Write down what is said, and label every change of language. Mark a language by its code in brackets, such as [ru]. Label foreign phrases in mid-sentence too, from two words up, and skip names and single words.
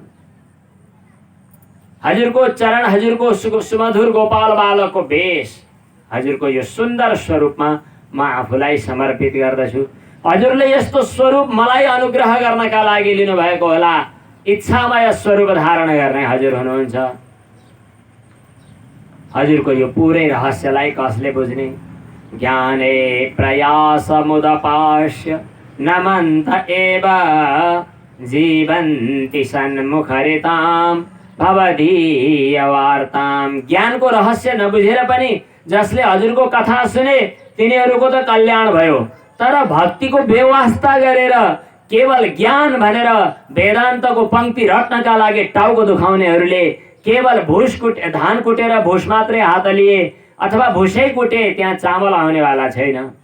[ne] हजुरको चरण, हजुरको सुमधुर गोपाल बालकको वेश, हजुरको यो सुन्दर स्वरूपमा म आफूलाई समर्पित गर्दछु। हजुरले यस्तो स्वरूप मलाई अनुग्रह गर्नका लागि लिनुभएको होला। इच्छामय स्वरूप धारण गर्ने हजुर हुनुहुन्छ। हजुरको यो पुरै रहस्यलाई कसले बुझ्ने? [sa] ज्ञाने प्रयासमुदपाश्य नमन्त एव जीवन्ति सन्मुखरितां भवदीय वार्तां। [ne] ज्ञानको रहस्य नबुझेर पनि जसले हजुरको कथा सुने तिनीहरूको त कल्याण भयो। तर भक्तिको बेवास्ता गरेर केवल ज्ञान भनेर वेदान्तको पंक्ति रट्नका लागि टाउको दुखाउनेहरूले केवल धान कुटेर भुस मात्रै हात लिए अथवा भुसै कुटे त्यहाँ चामल आउनेवाला छैन।